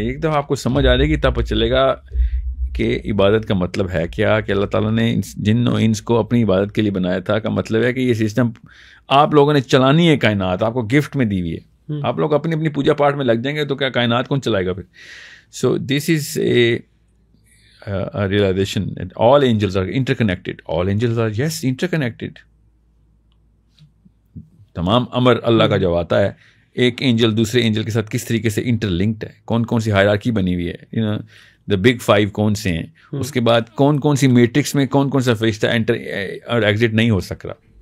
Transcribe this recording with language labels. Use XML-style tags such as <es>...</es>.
<ur>ایک دفعہ آپ کو سمجھ آ جائے گی تب چلے گا کہ عبادت کا مطلب ہے کیا, کہ اللہ تعالیٰ نے جن و انس کو اپنی عبادت کے لیے بنایا تھا, کا مطلب ہے کہ یہ سسٹم آپ لوگوں نے چلانی ہے. کائنات آپ کو گفٹ میں دی ہوئی ہے, آپ لوگ اپنی اپنی پوجا پاٹ میں لگ جائیں گے تو کیا کائنات کون چلائے گا پھر.</ur> <en>So this is a realization that all angels are interconnected. All angels are, yes, interconnected.</en> <ur>تمام امر اللہ کا جو آتا ہے, ایک اینجل دوسرے اینجل کے ساتھ کس طریقے سے انٹر لنکڈ ہے, کون کون سی ہائرارکی بنی ہوئی ہے. دا بگ 5 کون سے ہیں, اس کے بعد کون کون سی میٹرکس میں کون کون سا فرشتہ انٹر اور ایگزٹ نہیں ہو سک رہا.</ur>